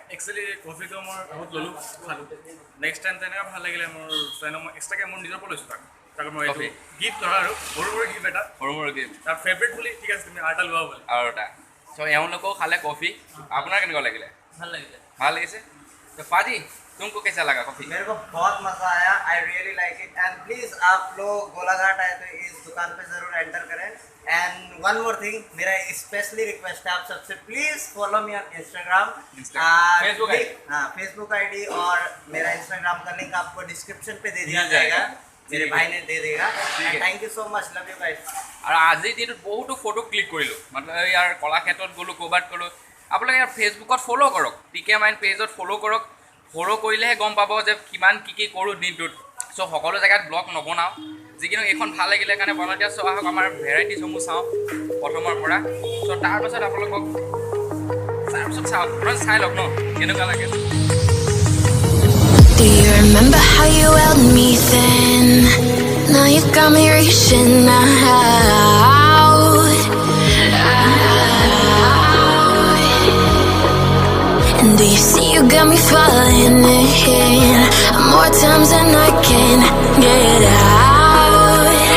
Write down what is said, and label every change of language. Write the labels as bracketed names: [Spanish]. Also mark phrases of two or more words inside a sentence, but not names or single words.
[Assamese] একচুৱেলি কফিটো মই বহুত ল'লোঁ খালোঁ [English] next time [Assamese] তেনেকৈ ভাল লাগিলে মোৰ ফ্ৰেণ্ডক মই এক্সট্ৰাকৈ মোৰ নিজৰ পৰা লৈছোঁ তাক মই কফি গিফ্ট ধৰা আৰু সৰু সৰু গিফ্ট এটা সৰু গিফ্ট তাৰ ফেভৰেট বুলি ঠিক আছে তুমি আৰু এটা লোৱা বুলি আৰু এটা চ' এওঁলোকেও খালে কফি আপোনাৰ কেনেকুৱা লাগিলে ভাল লাগিছে তো পাজি [Hindi] तुमको कैसा लगा कॉफी मेरे को बहुत मजा आया [English] I really like it and please [Hindi] आप लोग गोलाघाट आए तो इस दुकान पे जरूर एंटर करें [English] and one more thing [Hindi] मेरा [English] specially request [Hindi] है आप सबसे [English] please follow me on Instagram Facebook ID [Hindi] और मेरा इंस्टाग्राम का लिंक आपको डिस्क्रिप्शन पे दे दिया जाएगा मेरे भाई ने दे देगा [English] thank you so much love you guys [Assamese] और আজিৰ দিনটোত বহুতো ফটো ক্লিক কৰিলোঁ মানে ইয়াৰ কলাক্ষেত্ৰত গ'লোঁ ক'ৰবাত গ'লোঁ আপোনালোকে ইয়াৰ ফেচবুকত ফ'ল' কৰক টিকে মাইন পেজত ফ'ল' কৰক ফ'ল' কৰিলেহে গম পাব যে কিমান কি কৰোঁ দিনটোত চ' সকলো জেগাত ব্লগ নবনাওঁ যিকিনো এইখন ভাল লাগিলে কাৰণে বনাই দিয়া চ' আহক আমাৰ ভেৰাইটিজসমূহ চাওঁ প্ৰথমৰ পৰা চ' তাৰপাছত আপোনালোকক চাই লওক ন কেনেকুৱা লাগে [English] Do you remember how you held me then? Now you got me reaching out. And do you see you got me falling in more times than I can get out.